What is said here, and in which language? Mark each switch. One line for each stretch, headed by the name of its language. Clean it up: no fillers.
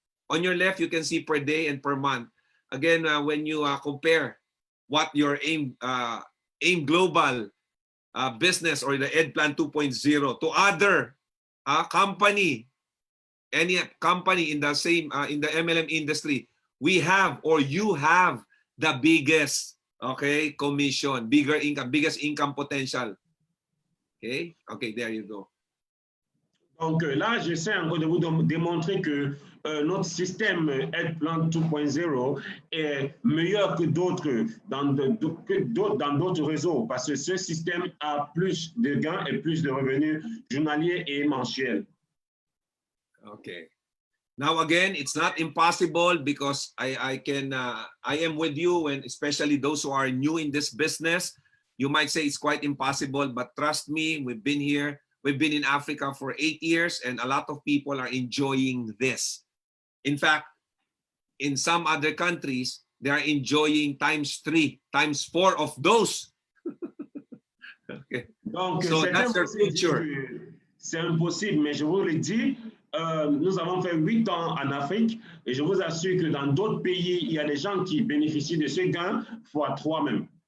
English: On your left, you can see per day and per month. Again, when you compare what your AIM Global business or the EdPlan 2.0 to other company, any company in the same in the MLM industry, we have or you have the biggest, okay, commission, bigger income, biggest income potential. Okay, there you go.
French: Donc là, j'essaie encore de vous démontrer que notre système EdPlan 2.0 est meilleur que d'autres dans d'autres réseaux parce que ce système a plus de gains et plus de revenus journaliers et mensuels.
English: Okay. Now again, it's not impossible because I am with you, and especially those who are new in this business, you might say it's quite impossible, but trust me, we've been here. We've been in Africa for 8 years, and a lot of people are enjoying this. In fact, in some other countries, they are enjoying ×3, ×4 of those. Okay.
French: Donc,
English: so that's their future.
French: C'est impossible, mais je vous le dis, nous avons fait 8 ans en Afrique, et je vous assure que dans d'autres pays, il y a des gens qui bénéficient de ce gain x3 même.